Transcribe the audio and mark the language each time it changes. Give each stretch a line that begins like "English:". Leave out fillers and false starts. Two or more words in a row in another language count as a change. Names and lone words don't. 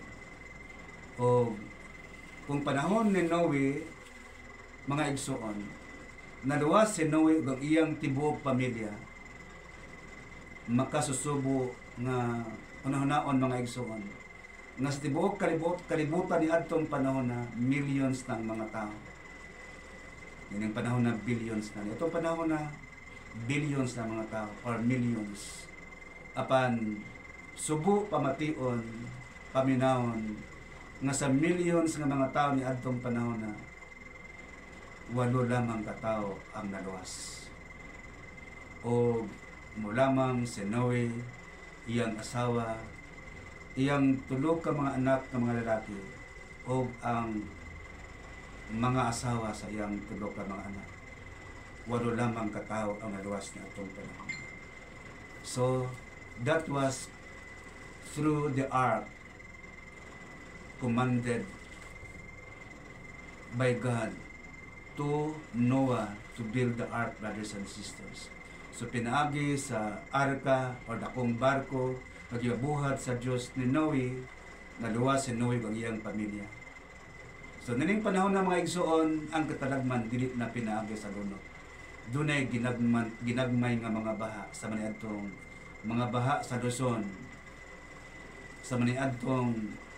Cebuano: O kung panahon ni Noe, mga igsoon, naluwas si Noe ug ang iyang tibuok pamilya, makasusubo nga unahon mga igsoon, nga sa tibuok kalibutan ni adtong panahon na millions
Filipino: ng mga tao. Yan ang panahon na billions na. Itong panahon na billions na mga tao or millions.
Cebuano: Apan subo pamation, paminahon nga sa millions nga mga tao ni adtong panahon na 8 lamang ka tao ang naluwas. O mo lamang si Noe, iyang asawa, iyang tulo ka mga anak
Filipino: ng mga lalaki,
Cebuano: o ang mga asawa sa iyang tulo ka mga anak. 8 lamang ka tao ang naluwas ni adtong panahon.
English: So that was through the ark commanded by God to Noah to build the ark, brothers and sisters.
Cebuano: So pinaagi sa arka o dakong barko pagyabuhat sa Dios ni Noe, naluwas si Noe ug iyang pamilya. So nining panahon na mga igsoon, ang katalagman dili na pinaagi sa lunok. Dunay ginagmay nga mga baha sa maniadtong mga baha sa Luzon, sa maniadtong